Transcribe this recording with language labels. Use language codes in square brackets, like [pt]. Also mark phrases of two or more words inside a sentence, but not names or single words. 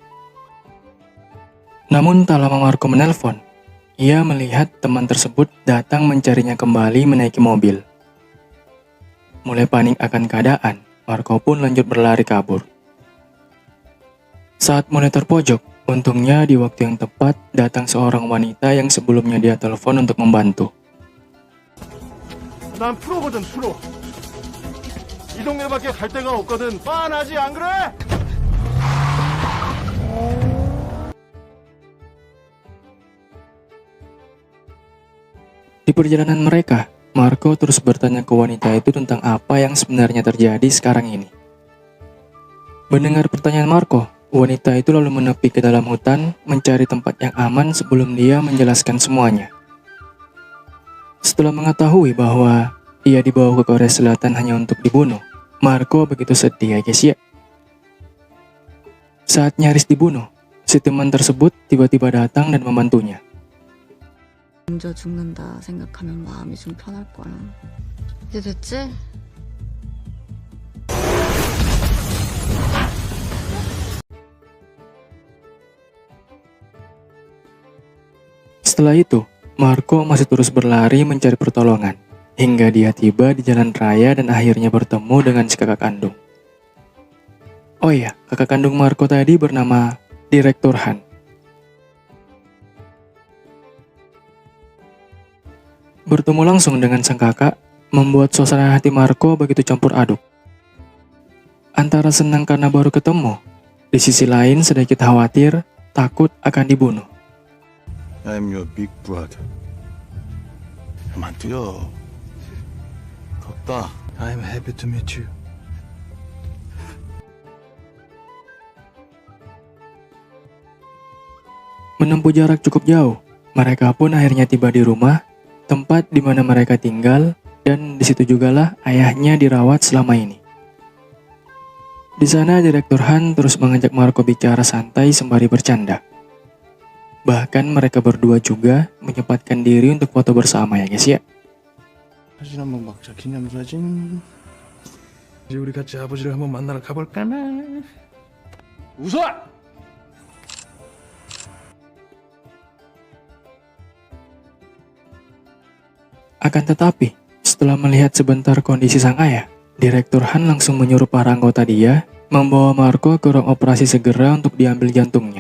[id] Namun tak lama Marco menelpon, ia melihat teman tersebut datang mencarinya kembali menaiki mobil. Mulai panik akan keadaan, Marco pun lanjut berlari kabur. Saat mulai terpojok, untungnya di waktu yang tepat datang seorang wanita yang sebelumnya dia telepon untuk membantu. [ko] 난 프로거든, 프로. 이 동네밖에 갈 데가 없거든. 빤하지 안 그래? [id] Di perjalanan mereka, Marco terus bertanya ke wanita itu tentang apa yang sebenarnya terjadi sekarang ini. Mendengar pertanyaan Marco, wanita itu lalu menepi ke dalam hutan mencari tempat yang aman sebelum dia menjelaskan semuanya. Setelah mengetahui bahwa ia dibawa ke Korea Selatan hanya untuk dibunuh, Marco begitu sedih ya guys ya. Saat nyaris dibunuh, si teman tersebut tiba-tiba datang dan membantunya. [ko] 먼저 죽는다 생각하면 마음이 좀 편할 거야. 이제 됐지? [id] Setelah itu, Marco masih terus berlari mencari pertolongan, hingga dia tiba di jalan raya dan akhirnya bertemu dengan si kakak kandung. Oh iya, kakak kandung Marco tadi bernama Direktur Han. Bertemu langsung dengan sang kakak, membuat suasana hati Marco begitu campur aduk. Antara senang karena baru ketemu, di sisi lain sedikit khawatir, takut akan dibunuh. [en] I'm your big brother. [ko] 만두요. 덥다. [en] I'm happy to meet you. [id] Menempuh jarak cukup jauh, mereka pun akhirnya tiba di rumah, tempat di mana mereka tinggal, dan di situ jugalah ayahnya dirawat selama ini. Di sana Direktur Han terus mengajak Marco bicara santai sembari bercanda. Bahkan mereka berdua juga menyempatkan diri untuk foto bersama ya guys ya. [ko] 사진 한번 막자. 기념사진. 이제 우리 같이 아버지를 한번 만나러 가볼까나. 웃어! [id] Akan tetapi, setelah melihat sebentar kondisi sang ayah, Direktur Han langsung menyuruh para anggota dia membawa Marco ke ruang operasi segera untuk diambil jantungnya.